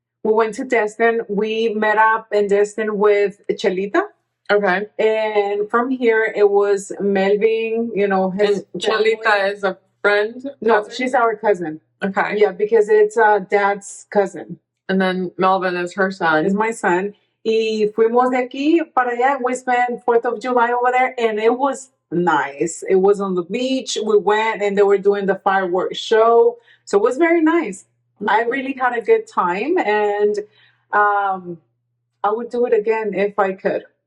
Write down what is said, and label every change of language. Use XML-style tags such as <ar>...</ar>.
<en>We went to Destin. We met up in Destin with Chelita. Okay. And from here, it was Melvin, his And Chelita is a friend? No, cousin? she's our cousin. Okay. Yeah, because it's Dad's cousin. And then Melvin is her son. Is my son.</en> <es>Y fuimos de aquí para allá.</es> <en>We spent 4th of July over there, and it was nice. It was on the beach. We went, and they were doing the fireworks show. So it was very nice. I really had a good time, and I would do it again if I could.</en>